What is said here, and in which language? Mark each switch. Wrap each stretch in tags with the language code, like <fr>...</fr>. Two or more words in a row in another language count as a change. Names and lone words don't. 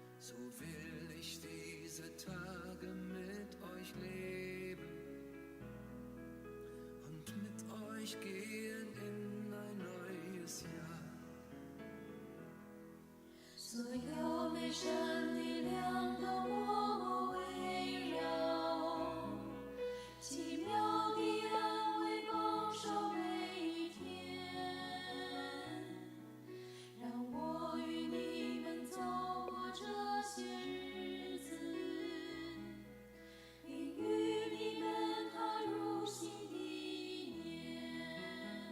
<de>So will ich diese Tage mit euch leben und mit euch gehen in ein neues Jahr。</de> <zh>所有美善力量都默默围绕，奇妙的安慰保守每一天。让我与你们走过这些日子，并与你们踏入新的一年。</zh>